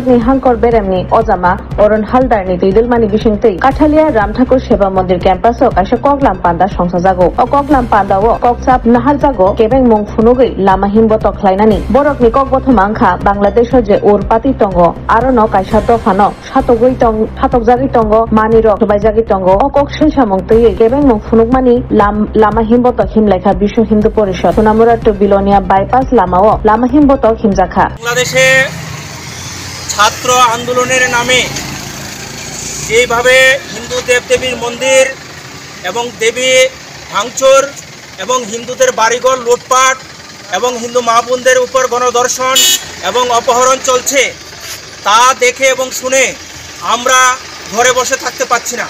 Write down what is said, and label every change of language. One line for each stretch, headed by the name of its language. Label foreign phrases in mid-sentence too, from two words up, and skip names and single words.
Kok Borok: ni Hankor Beremni Ozama Oron Haldar ni Tuidulmani Bishingtei Katalia Ramthakur Sheba Mondir Campus o Kaisha Koglam Panda Songsajago o Koglam Panda o Koksap Naharjago Kebeng Mong Funugui Lama Himbotok Klainani Borok ni Kokboth Mangkha Bangladesh je Urpati Tongo Arono Kaisha Dofano Shatogui Tong Hatokjagi Tongo Maniro Tubaijagi Tongo o Kokshil Samongtei Kebeng Mong Funugmani Lama Himbotok Himlekha Bisho Hindu Porishod Sunamura to Bilonia Bypass Lamao Lama Himbotok Himjaka
Bangla: বাংলাদেশে ছাত্র আন্দোলনের নামে যেভাবে হিন্দু দেবদেবীর মন্দির এবং দেবী ভাঙচুর এবং হিন্দুদের বাড়িঘর লুটপাট এবং হিন্দু মা বোনদের উপর গণধর্ষণ এবং অপহরণ চলছে তা দেখে এবং শুনে আমরা ঘরে বসে থাকতে পাচ্ছি না।